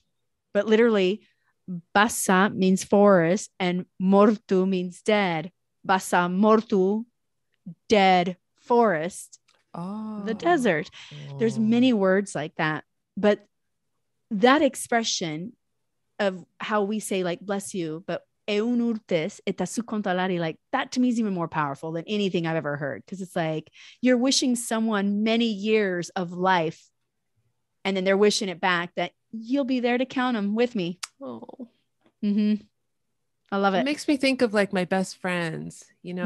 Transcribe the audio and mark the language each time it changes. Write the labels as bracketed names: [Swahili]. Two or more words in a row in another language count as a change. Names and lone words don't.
[English] But literally, basa means forest and mortu means dead. [Basque] Basa mortu, [English] dead forest, the desert. There's many words like that. But that expression of how we say, like, bless you, but [Basque] eun urtes eta su contalari, [English] like that to me is even more powerful than anything I've ever heard. Because it's like you're wishing someone many years of life, and then they're wishing it back that you'll be there to count them with me. Oh. Mm-hmm. I love it. It makes me think of like my best friends, you know,